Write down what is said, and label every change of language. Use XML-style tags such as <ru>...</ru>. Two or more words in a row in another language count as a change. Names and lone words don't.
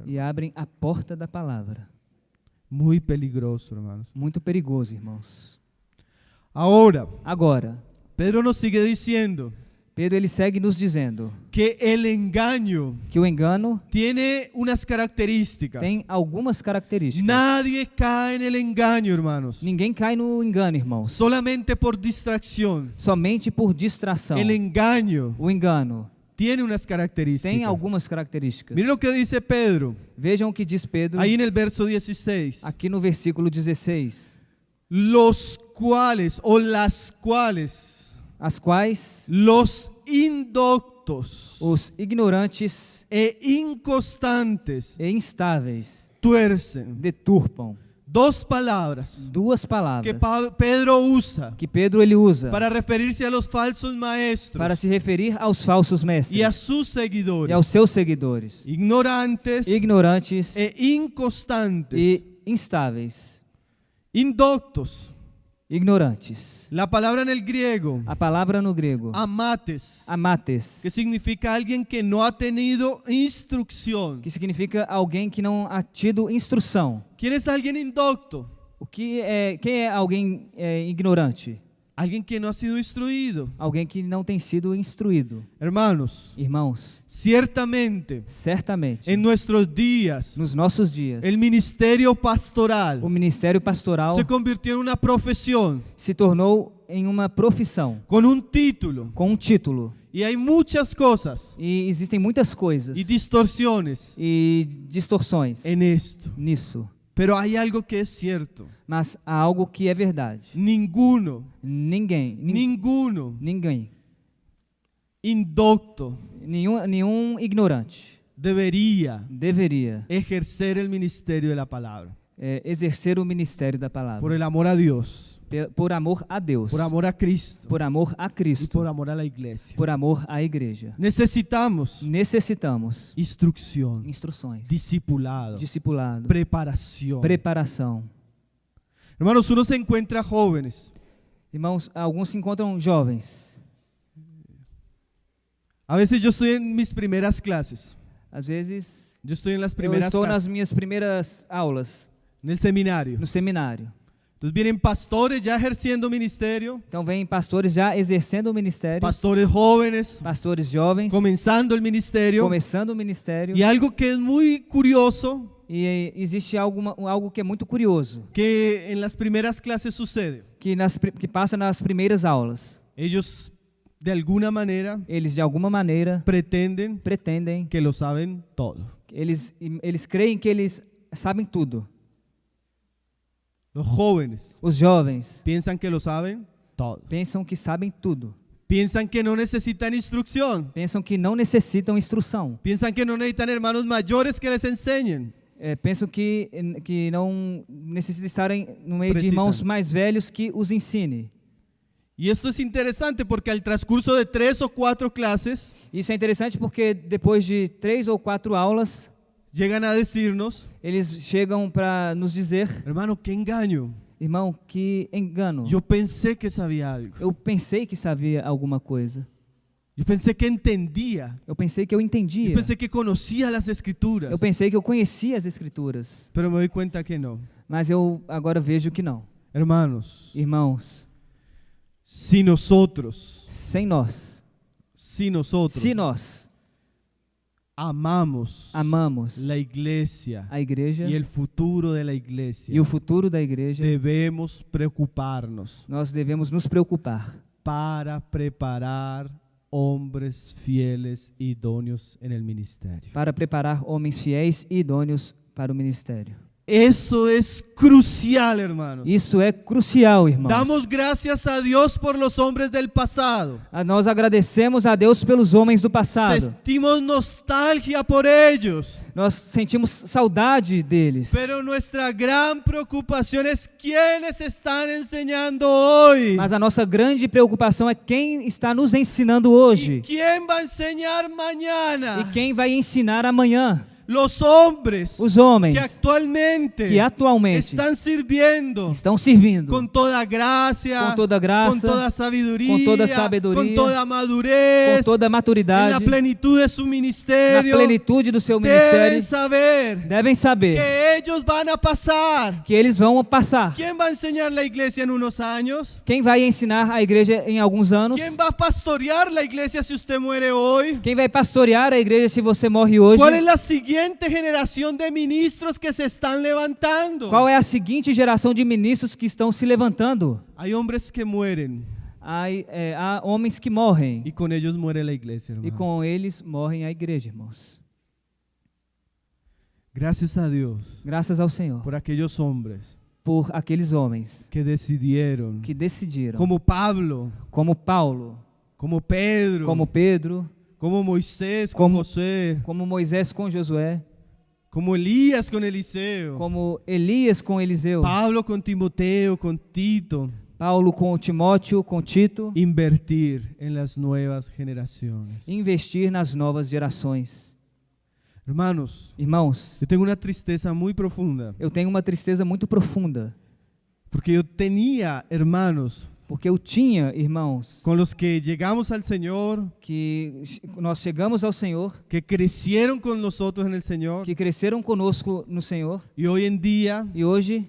<pt>e abrem a porta da palavra.</pt> <es>Muy peligroso, hermanos.</es> <pt>Muito perigoso, irmãos.</pt> <es>Ahora,</es> <pt>Agora,</pt> <es>Pedro nos sigue diciendo</es> <pt>Pedro ele segue nos dizendo</pt> <es>que el engaño</es> <pt>que o engano</pt> <es>tiene unas características.</es> <pt>tem algumas características.</pt> <es>Nadie cae en el engaño, hermanos,</es> <pt>Ninguém cai no engano, irmãos,</pt> <es>solamente por distracción.</es> <pt>somente por distração.</pt> <es>El engaño</es> <pt>O engano</pt> <es>tiene unas características.</es> <pt>tem algumas características.</pt> <es>Miren lo que dice Pedro,</es> <pt>Vejam o que diz Pedro</pt> <es>ahí en el verso 16.</es> <pt>aqui no versículo 16.</pt> <es>Los cuales, o las cuales,</es> <pt>As quais</pt> <es>los indoctos</es> <pt>os ignorantes</pt> <es>e inconstantes</es> <pt>e instáveis</pt> <es>tuercen.</es> <pt>deturpam.</pt> <es>Dos palabras</es> <pt>Duas que palavras</pt> <es>Pedro usa</es> <pt>que Pedro ele usa</pt> <es>para referirse a los falsos maestros</es> <pt>para se referir aos falsos mestres</pt> <es>y a sus</es> <pt>e</pt> <es>seguidores,</es> <pt>aos seus seguidores,</pt> <es>ignorantes</es> <pt>ignorantes</pt> <es>e inconstantes,</es> <pt>e instáveis.</pt> <es>indoctos.</es> <pt>Ignorantes.</pt> <es>La palabra en el griego,</es> <pt>A palavra no grego,</pt> <es>amates,</es> <pt>amates,</pt> <es>que significa alguien que no ha tenido instrucción.</es> <pt>que significa alguém que não ha tido instrução.</pt> <es>¿Quién es alguien indocto?</es> <pt>Quem é alguém ignorante?</pt> <es>Alguien que no ha sido instruido.</es> <pt>Alguém que não tem sido instruído.</pt> <es>Hermanos,</es> <pt>Irmãos,</pt> <es>ciertamente</es> <pt>certamente,</pt> <es>en nuestros días</es> <pt>nos nossos dias,</pt> <es>el ministerio pastoral</es> <pt>o ministério pastoral</pt> <es>se convirtió en una profesión</es> <pt>se tornou em uma profissão,</pt> <es>con un título,</es> <pt>com um título.</pt> <es>y hay muchas cosas</es> <pt>E existem muitas coisas</pt> <es>y distorsiones</es> <pt>e distorções</pt> <es>en esto,</es> <pt>nisso.</pt> <es>pero hay algo que es cierto.</es> <pt>Mas há algo que é verdade.</pt> <es>Ninguno</es> <pt>Ninguém,</pt> <es>indocto</es> <pt>nenhum ignorante</pt> <es>debería</es> <pt>deveria</pt> <es>ejercer el ministerio de la palabra</es> <pt>exercer o ministério da palavra</pt> <es>por el amor a Dios,</es> <pt>por amor a Deus,</pt> <es>por amor a Cristo</es> <pt>por amor a</pt> <es>y</es> <pt>Cristo,</pt> <es>por amor a la iglesia.</es> <pt>por amor à igreja.</pt> <es>Necesitamos</es> <pt>Necessitamos</pt> <es>instrucción,</es> <pt>instruções,</pt> <es>discipulado,</es> <pt>discipulado,</pt> <es>preparación.</es> <pt>preparação.</pt> <es>Hermanos, uno se encuentra jóvenes.</es> <pt>Irmãos, alguns se encontram jovens.</pt> <es>A veces yo estoy en mis primeras clases.</es> <pt>Às vezes</pt> <es>Yo estoy en las</es> <pt>eu</pt> <es>primeras</es> <pt>estou</pt> <es>clases,</es> <pt>nas minhas primeiras aulas</pt> <es>en el seminario.</es> <pt>no seminário.</pt> <es>Entonces vienen pastores ya ejerciendo ministerio,</es> <pt>Então vem pastores já exercendo o ministério,</pt> <es>pastores jóvenes</es> <pt>pastores jovens</pt> <es>comenzando el ministerio.</es> <pt>começando o ministério.</pt> <es>Y algo que es muy curioso</es> <pt>E existe algo que é muito curioso,</pt> <es>que en las primeras clases sucede.</es> <pt>que passa nas primeiras aulas.</pt> <es>Ellos de alguna manera</es> <pt>Eles de alguma maneira</pt> <es>pretenden</es> <pt>pretendem,</pt> <es>que lo saben todo.</es> <pt>eles creem que eles sabem tudo.</pt> <es>Los jóvenes</es> <pt>Os jovens</pt> <es>piensan que lo saben todo.</es> <pt>pensam que sabem tudo.</pt> <es>Piensan que no necesitan instrucción.</es> <pt>Pensam que não necessitam instrução.</pt> <es>Piensan que no necesitan hermanos mayores que les enseñen.</es> <pt>Pensam que não necessitam estarem no meio de Precisam. irmãos mais velhos que os ensine.</pt> <es>Y esto es interesante porque al transcurso de 3 o 4 clases</es> <pt>Isso é interessante porque depois de 3 ou 4 aulas,</pt> <es>llegan a decirnos,</es> <pt>eles chegam para nos dizer:</pt> <es>hermano, qué engaño.</es> <pt>irmão, que engano.</pt> <es>Yo pensé que sabía algo.</es> <pt>Eu pensei que sabia alguma coisa.</pt> <es>Yo pensé que entendía.</es> <pt>Eu pensei que eu entendia.</pt> <es>Yo pensé que conocía las escrituras.</es> <pt>Eu pensei que eu conhecia as Escrituras.</pt> <es>Pero me doy cuenta que no.</es> <pt>Mas eu agora vejo que não.</pt> <es>Hermanos,</es> <pt>Irmãos,</pt> <es>si nosotros</es> <pt>se nós</pt> <es>amamos</es> <pt>amamos</pt> <es>la iglesia</es> <pt>a igreja</pt> <es>y el futuro de la iglesia,</es> <pt>e o futuro da igreja,</pt> <es>debemos preocuparnos</es> <pt>nós devemos nos preocupar</pt> <es>para preparar hombres fieles, idóneos en el ministerio.</es> <pt>para preparar homens fiéis e idôneos para o ministério.</pt> <es>Eso es crucial, hermanos.</es> <pt>Isso é crucial, irmãos.</pt> <es>Damos gracias a Dios por los hombres del pasado.</es> <pt>Nós agradecemos a Deus pelos homens do passado.</pt> <es>Sentimos nostalgia por ellos.</es> <pt>Nós sentimos saudade deles.</pt> <es>Pero nuestra gran preocupación es quiénes están enseñando hoy.</es> <pt>Mas a nossa grande preocupação é quem está nos ensinando</pt> <es>¿Y</es> <pt>hoje</pt> <es>quién va a enseñar mañana?</es> <pt>e quem vai ensinar amanhã.</pt> <es>Los hombres</es> <pt>Os homens</pt> <es>que actualmente</es> <pt>que atualmente</pt> <es>están sirviendo</es> <pt>estão servindo</pt> <es>con toda gracia,</es> <pt>com toda graça,</pt> <es>con toda sabiduría,</es> <pt>com toda sabedoria,</pt> <es>con toda madurez,</es> <pt>com toda</pt> <es>en</es> <pt>maturidade,</pt> <es>la plenitud de su</es> <pt>na</pt> <es>ministerio,</es> <pt>plenitude do seu</pt> <es>deben</es> <pt>ministério,</pt> <es>saber</es> <pt>devem saber</pt> <es>que ellos van a pasar.</es> <pt>que eles vão passar.</pt> <es>¿Quién va a enseñar la iglesia en unos años?</es> <pt>Quem vai ensinar a igreja em alguns anos?</pt> <es>¿Quién va a pastorear la iglesia si usted muere hoy?</es> <pt>Quem vai pastorear a igreja se você morre hoje?</pt> <es>¿Cuál es la siguiente generación de ministros que se están levantando?</es> <pt>Qual é a seguinte geração de ministros que estão se levantando?</pt> <es>Hay hombres que mueren</es> <pt>Há homens que morrem</pt> <es>y con ellos muere la iglesia,</es> <pt>e</pt> <es>hermano.</es> <pt>com eles morrem a igreja, irmãos.</pt> <es>Gracias a Dios</es> <pt>Graças ao Senhor</pt> <es>por aquellos hombres</es> <pt>por aqueles homens</pt> <es>que decidieron,</es> <pt>que decidiram,</pt> <es>como Pablo,</es> <pt>como Paulo,</pt> <es>como Pedro,</es> <pt>como Pedro,</pt> <es>como Moisés con</es> <pt>como-</pt> <es>José,</es> <pt>como Moisés com Josué,</pt> <es>como Elías con Eliseo,</es> <pt>como Elias com Eliseu,</pt> <es>Pablo con Timoteo, con Tito,</es> <pt>Paulo com Timóteo, com Tito,</pt> <es>invertir en las nuevas generaciones.</es> <pt>investir nas novas gerações.</pt> <es>Hermanos,</es> <pt>Irmãos,</pt> <es>yo tengo una tristeza muy profunda</es> <pt>eu tenho uma tristeza muito profunda,</pt> <es>porque yo tenía hermanos</es> <pt>porque eu tinha irmãos</pt> <es>con los que llegamos al Señor,</es> <pt>que nós chegamos ao Senhor,</pt> <es>que crecieron con nosotros en el Señor</es> <pt>que cresceram conosco no Senhor</pt> <es>y hoy en día</es> <pt>e hoje</pt>